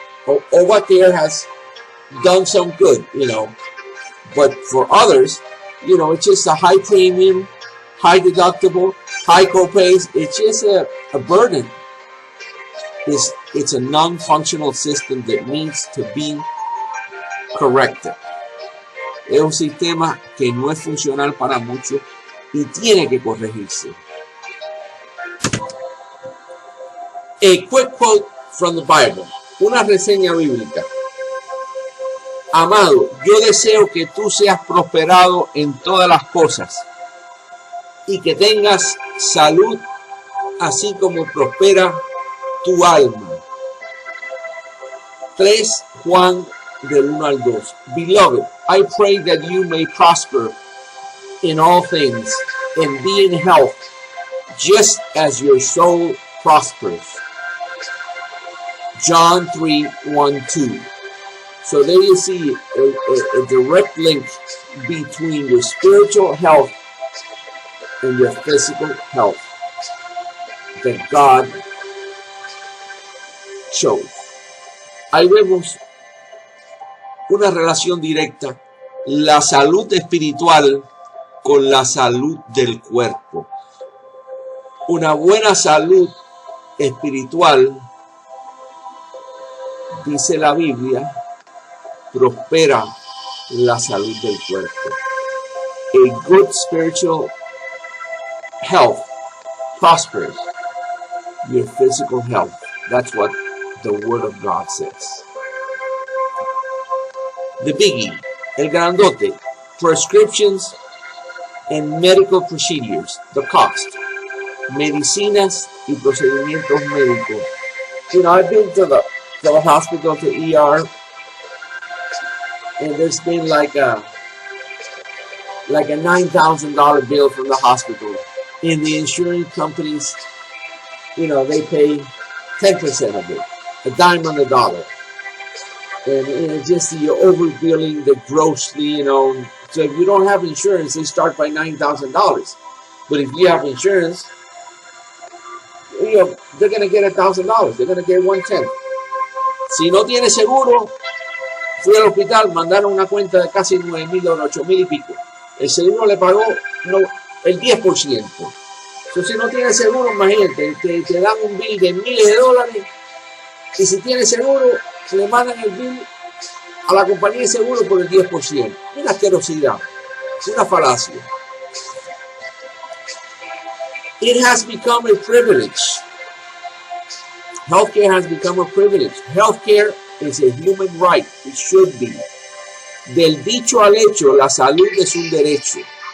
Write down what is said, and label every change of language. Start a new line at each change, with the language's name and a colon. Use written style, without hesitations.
English: Obamacare has done some good, but for others, it's just a high premium, high deductible, high co-pays. It's just a burden. It's a non-functional system that needs to be corrected.
Spanish: Es un sistema que no es funcional para muchos y tiene que corregirse.
English: A quick quote from the Bible.
Spanish: Una reseña bíblica. Amado, yo deseo que tú seas prosperado en todas las cosas y que tengas salud, así como prospera tu alma. 3 Juan del 1 al 2.
English: Beloved, I pray that you may prosper in all things and be in health, just as your soul prospers. John 3:1-2. So there you see a direct link between your spiritual health and your physical health that God chose.
Spanish: Ahí vemos una relación directa, la salud espiritual con la salud del cuerpo. Una buena salud espiritual, dice la Biblia, prospera la salud del cuerpo.
English: A good spiritual health prospers your physical health. That's what the Word of God says. The biggie,
Spanish: el grandote,
English: prescriptions and medical procedures, the cost,
Spanish: medicinas y procedimientos médicos.
English: You know, I've been to the hospital, to ER, and there's been like a $9,000 bill from the hospital. And the insurance companies, you know, they pay 10% of it, a dime on the dollar. And just you're overbilling the grossly, you know. So if you don't have insurance, they start by $9,000. But if you have insurance, you know, they're going to get $1,000. They're going to get 1/10.
Spanish: Si no tiene seguro, fui al hospital, mandaron una cuenta de casi 9,000 o 8,000 y pico. El seguro le pagó el 10%. Entonces, si no tiene seguro, imagínate, te dan un bill de miles de dólares. Y si tiene seguro, se le mandan el bill a la compañía de seguro por el 10%. Una asquerosidad, una falacia.
English: It has become a privilege. Healthcare has become a privilege. Healthcare is a human right. It should be.
Spanish: Del dicho al hecho, la salud es un derecho.